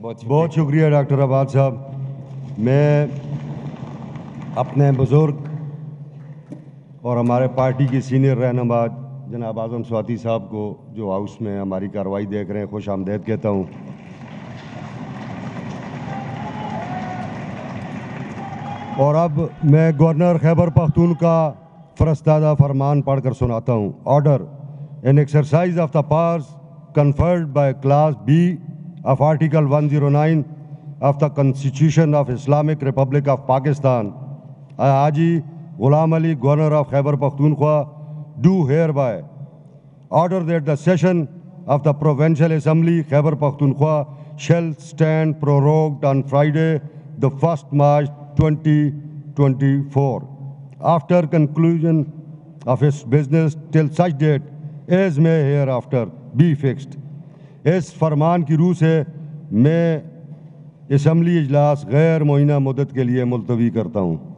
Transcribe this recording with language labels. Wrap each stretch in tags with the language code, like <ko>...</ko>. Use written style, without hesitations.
<ur>بہت شکریہ ڈاکٹر عباد صاحب. میں اپنے بزرگ اور ہمارے پارٹی کی سینئر رہنما جناب اعظم سواتی صاحب کو، جو ہاؤس میں ہماری کارروائی دیکھ رہے ہیں، خوش آمدید کہتا ہوں. اور اب میں گورنر خیبر پختونخوا فرستادہ فرمان پڑھ کر سناتا ہوں.</ur> <en>Order: In exercise of the powers conferred by Class B of Article 109 of the Constitution of Islamic Republic of Pakistan, I, Haji Ghulam Ali, Governor of Khyber Pakhtunkhwa, do hereby order that the session of the Provincial Assembly, Khyber Pakhtunkhwa, shall stand prorogued on Friday, the 1st March 2024, after conclusion of its business till such date as may hereafter be fixed.</en> <ur>اس فرمان کی روح سے میں assembly اجلاس غیر معینہ مدت کے لیے ملتوی کرتا ہوں.</ur>